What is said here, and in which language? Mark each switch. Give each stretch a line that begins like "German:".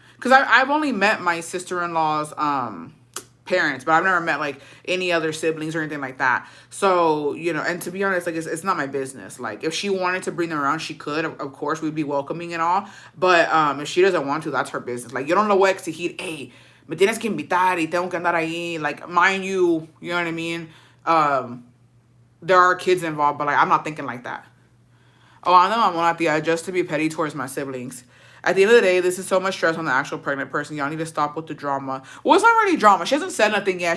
English: Because I've only met my sister-in-law's parents, but I've never met, like, any other siblings or anything like that. So, you know, and to be honest, like, it's not my business. Like, if she wanted to bring them around, she could. Of course, we'd be welcoming and all. But if she doesn't want to, that's her business.
Spanish: Like, yo no lo voy a exigir, hey, me tienes que invitar y tengo que andar ahí.
English: Like, mind you know what I mean? There are kids involved, but, like, I'm not thinking like that. Oh, I know I'm not the just to be petty towards my siblings. At the end of the day, this is so much stress on the actual pregnant person. Y'all need to stop with the drama. Well, it's not really drama. She hasn't said nothing yet.